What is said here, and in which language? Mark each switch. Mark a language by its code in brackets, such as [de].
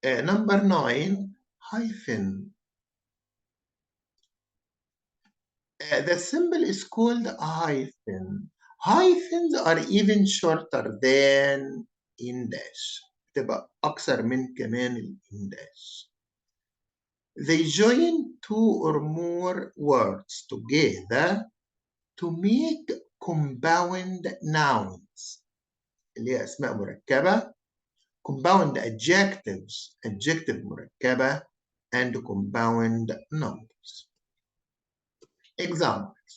[en] Number 9, hyphen. The symbol is called a hyphen. Hyphens are even shorter than in dash. [ar] تبقى أقصر من كمان in dash. [en] They join two or more words together to make compound nouns [ar] اللي هي أسماء مركبة. [en] Compound adjectives, adjective مركبة, and compound numbers. Example.